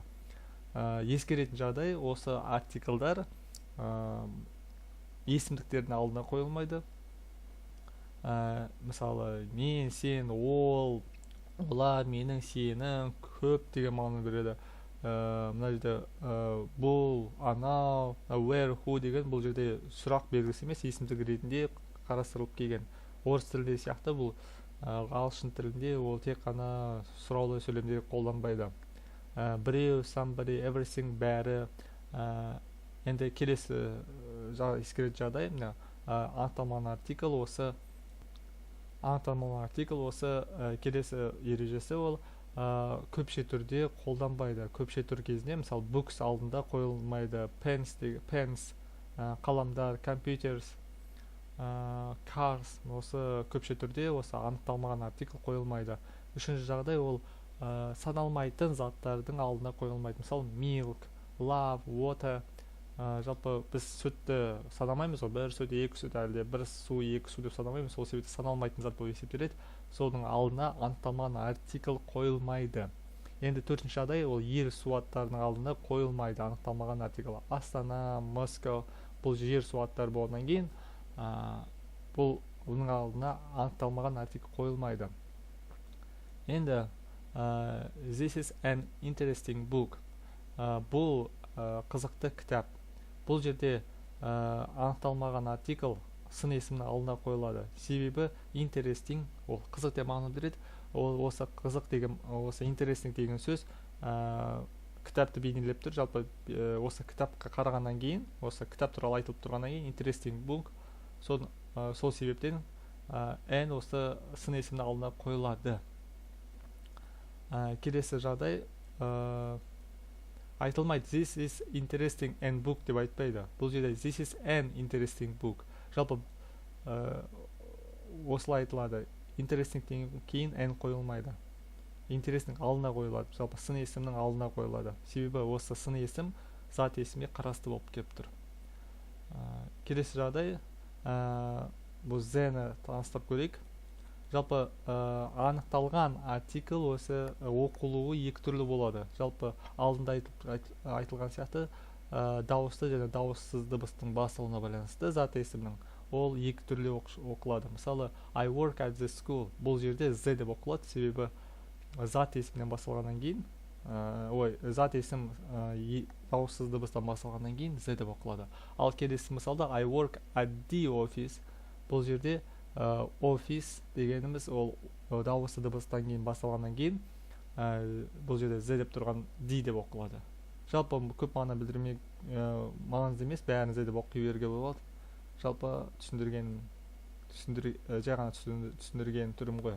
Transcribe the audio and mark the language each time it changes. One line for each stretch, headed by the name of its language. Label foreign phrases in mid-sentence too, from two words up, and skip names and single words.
Kazakh: Ескеретін жағдай, осы артикльдер есімдіктердің алдына қойылмайды. Мысалы, мен, сен, ол, олар, менің, сенің, көп деген мағына береді. Мына жерде бұл, анау,
English: where, who
Kazakh: деген бұл жерде сұрақ белгісі емес, есімдік ретінде қарастырылып келген. Орыс тілінде сияқты бұл ағылшын тілінде ол тек қана сұраулы сөйлемде қолданбайды. Біреу,
English: somebody, everything,
Kazakh: бәрі. Енді келесі ескеретін жағдай, анықталмаған артикль осы келесі ережесі ол көпше түрде қолданбайды. Көпше түр кезінде, мысалы, books алдында қойылмайды, pens, қаламдар,
English: computers, cars,
Kazakh: осы көпше түрде осы анықталмаған артикль қойылмайды. Үшінші жағдай ол саналмайтын заттардың алдына қойылмайды. Мысалы,
English: milk, love, water.
Kazakh: Жалпы біз сүтті санамаймыз, бір сүт, екі сүт, әлде бір су, екі су деп санамаймыз, сол себепті саналмайтын зат болып есептеледі. Соның алдына анықталмаған артикль қойылмайды. Енді төртінші жағдай ол ер су аттарының алдына қойылмайды анықталмаған артикль. Астана, Москва, бұл жер су аттары болғаннан кейін, бұның алдына анықталмаған артикль қойылмайды.
English: Енді this is an interesting book.
Kazakh: Бұл қызықты кітап. Бұл жерде анықталмаған артикль сын есімнің алдына қойылады. Себебі interesting, ол қызық деп мағына береді. Осы қызық деген, осы interesting деген сөз кітапты бейнелеп тұр. Жалпы осы кітапқа қарағаннан кейін, осы кітап туралы айтылып тұрғаннан кейін
English: interesting book,
Kazakh: сол себептен n осы сын есімнің алдына қойылады. Келесі жағдай айтылмайды,
English: this is interesting and book
Kazakh: деп айтпайды. Бұл жерде
English: this is an interesting book.
Kazakh: Жалпы осылай айтылады. Interesting кейін n қойылмайды. Interesting алдына қойылады. Жалпы сын есімнің алдына қойылады. Себебі осы сын есім зат есімге қарасты болып келіп тұр. Келесі жағдай, бұл z-ні таныстырып көрейік. Жалпы анықталған артикль осы оқылуы екі түрлі болады. Жалпы алдында айтылған сияқты дауысты және дауыссыз дыбыстың басылуына байланысты зат есімнің ол екі түрлі оқылады. Мысалы,
English: I work at the school.
Kazakh: Бұл жерде z деп оқылады, себебі зат есімнен басылғаннан кейін, зат есім дауыссыз дыбыстан басылғаннан кейін z деп оқылады. Ал келесі мысалда
English: I work at the office.
Kazakh: Бұл жерде office дегеніміз ол дауысты дыбыстан кейін басталғаннан кейін бұл жерде z деп тұрған d деп оқылады. Жалпы көп мағына білдірмей маңызды емес, бәрін z деп оқи беруге болады. Жалпы жай ғана түсіндірген түрім ғой.